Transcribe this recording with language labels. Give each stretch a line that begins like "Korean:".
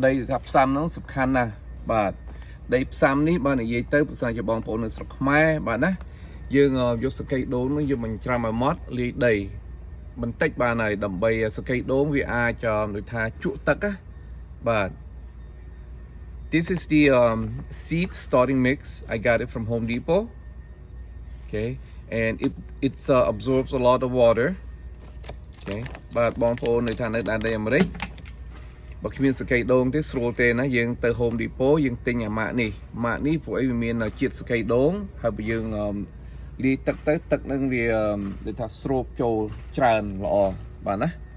Khmer: ថាផ្សំហ្នឹងសំខាន់ណាស់បាទដីផ្សំនេះបើនិយាយទៅបើសិនជាបងប្អូននៅស្រុកខ្មែរបាទណាយើងយកសកៃដូងនោះយើងមិនច្រាំឲ្យម៉ត់លាយដីបន្តិចបានហើយដើម្បីសកៃដូងវាអាចដូចថាជក់ទឹកណាបាទ
English: This is the seed starting mix. I got it from Home Depot. Okay, and it absorbs a lot of water. Okay, but
Khmer: បងប្អូននៅថានៅដែនដីអាមេរិកបើគ្មានសកៃដូងទេស្រួលទេណាយើងទៅ Home Depot យើងទិញអាម៉ាក់នេះព្រោះអីវាមានជាតិសកៃដូងហើយបើយើងលាយទឹកទៅទឹកនឹងវាដូចថាស្រូបចូលច្រើនល្អបាទណា